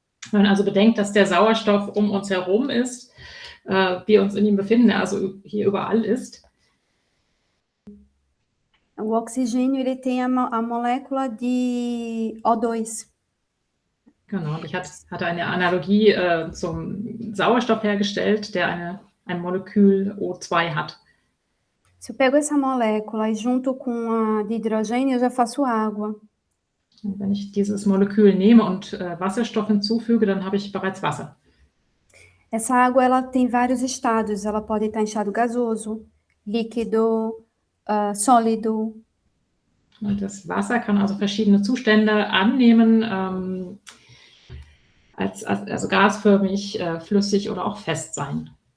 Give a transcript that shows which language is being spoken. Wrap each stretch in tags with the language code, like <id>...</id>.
<de>Wenn man also bedenkt, dass der Sauerstoff um uns herum ist, wir uns in ihm befinden, also hier überall ist.</de> <pt>O oxigênio, ele tem a molécula de O2.</pt> <de>Genau, ich hatte eine Analogie zum Sauerstoff hergestellt, der ein Molekül O2 hat.</de> <pt>Se eu pego essa molécula e junto com a de hidrogênio, eu já faço água.</pt> <de>Und wenn ich dieses Molekül nehme und Wasserstoff hinzufüge, dann habe ich bereits Wasser.</de> <pt>Essa água, ela tem vários estados. Ela pode estar em estado gasoso, líquido, sólido.</pt> <de>Und das Wasser kann also verschiedene Zustände annehmen, also gasförmig, flüssig oder auch fest sein.</de>